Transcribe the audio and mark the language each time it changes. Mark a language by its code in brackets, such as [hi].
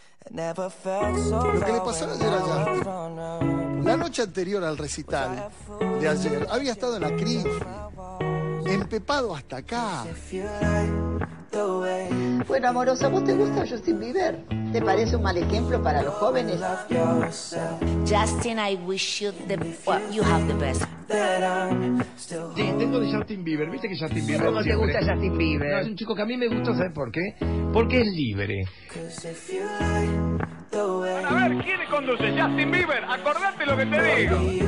[es] Lo que le pasó ayer a Justin, la noche anterior al recital de ayer, había estado en la crisis, empepado hasta acá. Bueno, amorosa, ¿vos te gusta Justin Bieber? ¿Te parece un mal ejemplo para los jóvenes? [en] Justin, I wish you the you have the best. [es] Sí, tengo de Justin Bieber, ¿viste que Justin Bieber? ¿Cómo te gusta Justin Bieber? No, es un chico que a mí me gusta, ¿sabes por qué? Porque es libre. Bueno, a ver, ¿quién conduce? Justin Bieber, acordate lo que te digo.